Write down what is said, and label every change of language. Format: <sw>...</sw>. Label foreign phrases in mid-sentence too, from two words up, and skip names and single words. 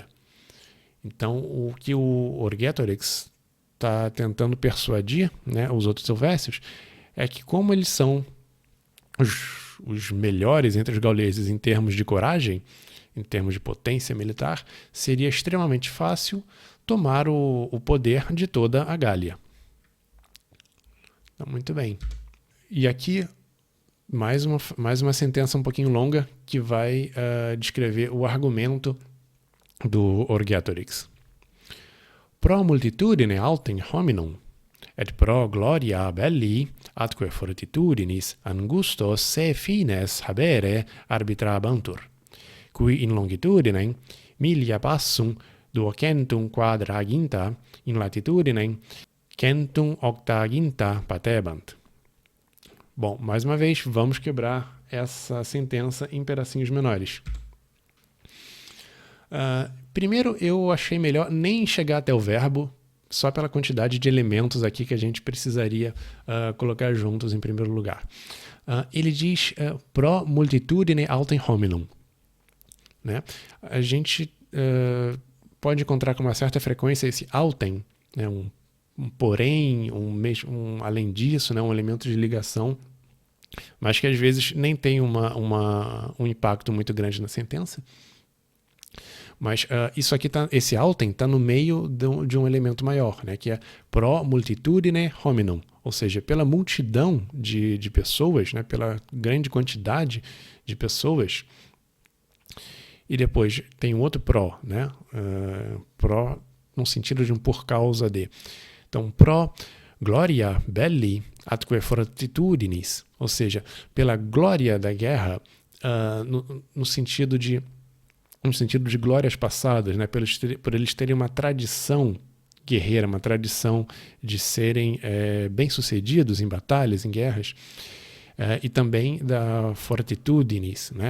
<pt>Então, o que o Orgetorix está tentando persuadir, né, os outros helvécios é que, como eles são os melhores entre os gauleses em termos de coragem, em termos de potência militar, seria extremamente fácil tomar o poder de toda a Gália. Então, muito bem. E aqui, mais uma sentença um pouquinho longa que vai descrever o argumento do Orgetorix.</pt> <la>Pro multitudine altem hominum, et pro gloria belli, atque fortitudinis angustos se fines habere arbitrabantur, qui in longitudinem milia passum duocentum quadraginta, in latitudinem centum octaginta patebant.</la> <pt>Bom, mais uma vez, vamos quebrar essa sentença em pedacinhos menores. Primeiro, eu achei melhor nem chegar até o verbo, só pela quantidade de elementos aqui que a gente precisaria colocar juntos em primeiro lugar. Ele diz</pt> <la>pro multitudine altem hominum.</la> <pt>Né? A gente pode encontrar com uma certa frequência esse altem, né? um porém, um além disso, né? Um elemento de ligação, mas que às vezes nem tem um impacto muito grande na sentença. Mas isso aqui esse altem está no meio de um elemento maior, né? Que é</pt> <la>pro multitudine hominum,</la> <pt>ou seja, pela multidão de pessoas, né? Pela grande quantidade de pessoas. E depois tem um outro pro, né? Pro no sentido de um por causa de. Então,</pt> <la>pro gloria belli atque fortitudinis,</la> <pt>ou seja, pela glória da guerra, no sentido de glórias passadas, né? Por eles terem uma tradição guerreira, uma tradição de serem bem-sucedidos em batalhas, em guerras, e também da fortitudinis, né?</pt>